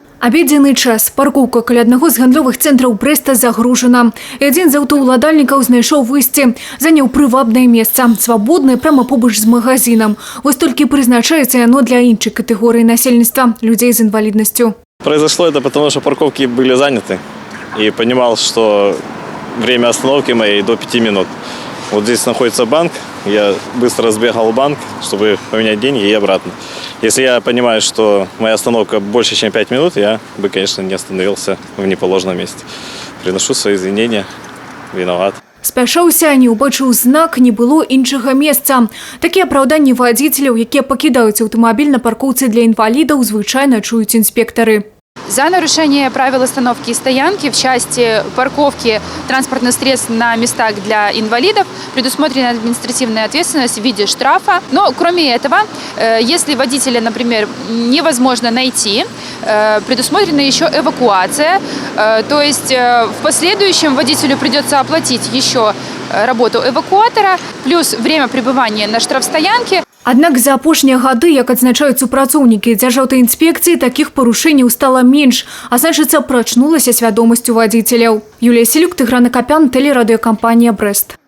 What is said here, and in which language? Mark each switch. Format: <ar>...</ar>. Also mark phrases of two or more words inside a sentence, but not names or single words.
<be>Абедзены час. Паркоўка каля аднаго з гандлёвых цэнтраў Брэста загружана. І адзін з аўтаўладальнікаў знайшоў выйсце. Заняў прывабнае месца, свабоднае прямо побач з магазинам. Вось толькі прызначаецца яно для іншай катэгорыі насельніцтва – людзей з інваліднасцю.</be> <ru>Произошло это потому, что парковки были заняты. И понимал, что время остановки моей до 5 минут. Вот здесь находится банк. Я быстро сбегал в банк, чтобы поменять деньги и обратно. Если я понимаю, что моя остановка больше, чем 5 минут, я бы, конечно, не остановился в неположенном месте. Приношу свои извинения. Виноват.</ru> <be>Спяшаўся, не ўбачыў знак, не было іншага месца. Такія апраўданні вадзіцеляў, якія пакідаюць аўтамабіль на паркоўцы для інвалідаў, звычайна чуюць інспектары.</be> <ru>За нарушение правил остановки и стоянки в части парковки транспортных средств на местах для инвалидов предусмотрена административная ответственность в виде штрафа. Но кроме этого, если водителя, например, невозможно найти, предусмотрена еще эвакуация. То есть в последующем водителю придется оплатить еще работу эвакуатора, плюс время пребывания на штрафстоянке.</ru> <be>Аднак за апошнія гады, як адзначаюць супрацоўнікі дзяржаўнай інспекцыі, такіх парушэнняў стала менш, а значыцца, прачнулася свядомасць у вадзіцеляў. Юлія Селюк, Тыгран Акапян, тэлерадыёкампанія «Брэст».</be>